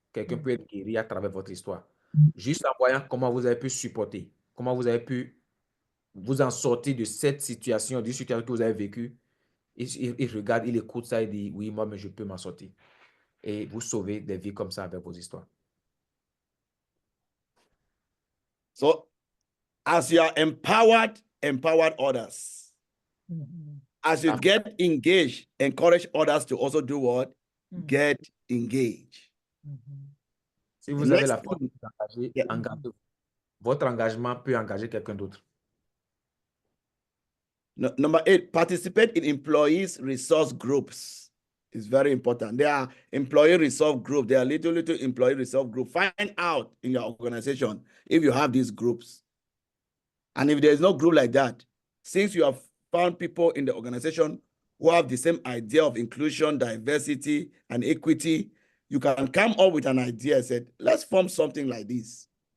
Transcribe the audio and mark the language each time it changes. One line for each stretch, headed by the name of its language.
French: Quelqu'un peut être guéri à travers votre histoire. Juste en voyant comment vous avez pu supporter, comment vous avez pu vous en sortir de cette situation, d'une situation que vous avez vécue. Il regarde, il écoute ça et dit, oui, moi, mais je peux m'en sortir. Et vous sauvez des vies comme ça avec vos histoires.
English: So, as you are empowered others. As you get engaged, encourage others to also do what? Get engaged.
French: Si vous avez la force de vous engager, engagez-vous. Votre engagement peut engager quelqu'un d'autre.
English: Number 8, participate in employees resource groups. It's very important. There are employee resource groups. There are little employee resource groups. Find out in your organization if you have these groups. And if there is no group like that, since you have found people in the organization who have the same idea of inclusion, diversity, and equity, you can come up with an idea and say, let's form something like this.